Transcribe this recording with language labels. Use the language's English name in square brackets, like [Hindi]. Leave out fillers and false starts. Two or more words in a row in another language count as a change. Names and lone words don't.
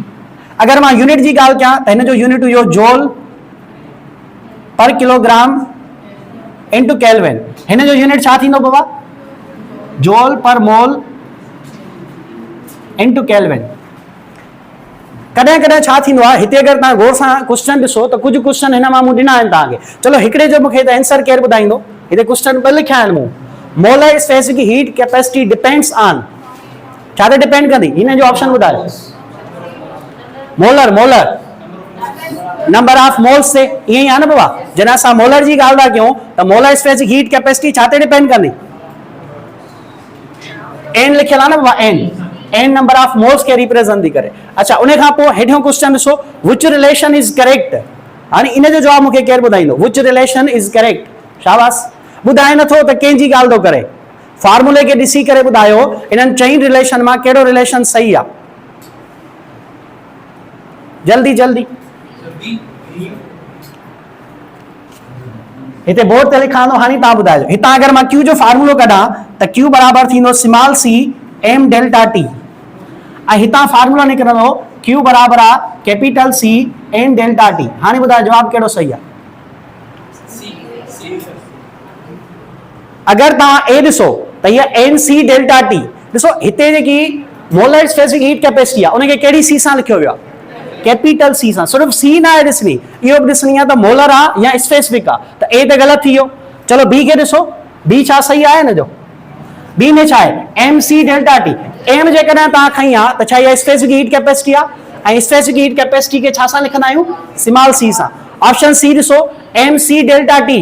[Sindhi] अगर मां यूनिट जी ॻाल्हि कयां त हिन जो यूनिट हुयो [English] joule per kilogram into kelvin. [Sindhi] हिन जो यूनिट छा थींदो बाबा? [English] joule per mole into kelvin. [Sindhi] कॾहिं कॾहिं छा थींदो आहे, हिते अगरि तव्हां गौर सां क्वेश्चन ॾिसो त कुझु क्वेश्चन हिन मां मूं ॾिना आहिनि तव्हांखे। चलो हिकिड़े जो मूंखे त आंसर केरु ॿुधाईंदो? हिते क्वेश्चन ॿ लिखिया आहिनि मूं। [English] molar specific heat capacity depends on, [Sindhi] छा ते डिपेंड कंदी? हिन जो ऑप्शन ॿुधायो। [English] molar number of moles से, [Sindhi] ईअं ई आहे न बाबा? जॾहिं असां मोलर जी ॻाल्हि था कयूं त [English] molar specific heat capacity [Sindhi] छा ते डिपेंड कंदी? एन लिखियल आहे न बाबा, एन [English] number of moles [Sindhi] खे रिप्रेजेंट थी करे। अच्छा, उन खां पोइ हेठियों क्वेश्चन ॾिसो, [English] which relation is correct. [Sindhi] हाणे इन जो जवाब मूंखे केरु ॿुधाईंदो? [English] which relation is correct. शाबाश। [Sindhi] ॿुधाए नथो त कंहिंजी ॻाल्हि थो करे, फार्मूले खे ॾिसी करे ॿुधायो इन्हनि चई रिलेशन मां कहिड़ो रिलेशन सही आहे। जल्दी जल्दी हिते बोर्ड ते लिखां थो, हाणे तव्हां ॿुधाइजो। हितां अगरि मां Q जो फार्मूलो कढां त Q बराबर थींदो [English] small c M delta T. [Sindhi] ऐं हितां फार्मूलो निकिरंदो Q बराबर आहे [English] capital C N delta T. [Sindhi] हाणे ॿुधायो जवाब कहिड़ो सही आहे? अगरि तव्हां A ॾिसो त हीअ [English] NC delta T. [Sindhi] ॾिसो हिते जेकी [English] molar specific heat capacity [Sindhi] आहे उनखे कहिड़ी C सां लिखियो वियो आहे? [English] capital C [Sindhi] सां। सिर्फ C ना है ॾिसणी, इहो बि ॾिसणी आहे त मोलर आहे या स्पेसिफिक आहे। त A त ग़लति थी वियो। चलो B खे ॾिसो, B छा सही आहे न जो? B में छा आहे? [English] MC delta T. [Sindhi] M जेकॾहिं तव्हां खई आहे त छा इहा [English] specific heat capacity [Sindhi] आहे? ऐं [English] specific heat capacity [Sindhi] खे छा सां लिखंदा आहियूं? [English] small c [Sindhi] सां। [English] option C [Sindhi] ॾिसो, [English] MC delta T.